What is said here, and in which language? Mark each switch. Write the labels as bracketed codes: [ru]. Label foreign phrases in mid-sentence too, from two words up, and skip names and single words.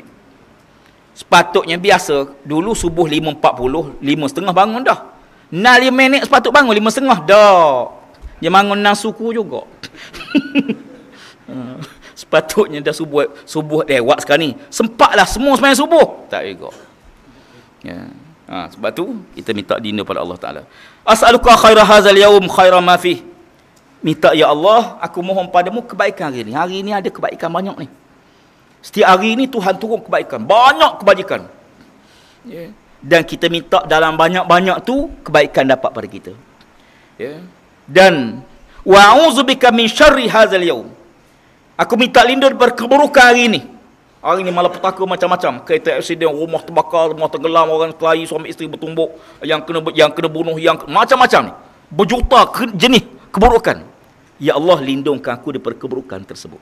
[ms] Sepatutnya biasa dulu subuh 5.40, 5.30 bangun dah. 5 minit sepatut bangun, 5.30 dah. Dia bangun 6 suku juga. Sepatutnya dah subuh lewat sekarang ni. Sempatlah semua sembahyang subuh. Tak juga. Ya. Sebab tu kita minta dina pada Allah Taala. [ar] أسألك خير هذا اليوم خير ما في. [ms] Minta ya Allah, aku mohon padamu kebaikan hari ni. Hari ni ada kebaikan banyak ni. Setiap hari ni Tuhan turun kebaikan, banyak kebajikan. Ya. Dan kita minta dalam banyak-banyak tu kebaikan dapat pada kita. Ya. [ar] Dan وأعوذ بك من شر هذا اليوم. [ms] Aku minta lindung daripada keburukan hari ni. Hari ni malapetaka macam-macam. Kereta aksiden, rumah terbakar, rumah tenggelam, orang kelahi, suami isteri bertumbuk, yang kena bunuh, yang macam-macam ni. berjuta jenis keburukan. Ya Allah, lindungkan aku daripada keburukan tersebut.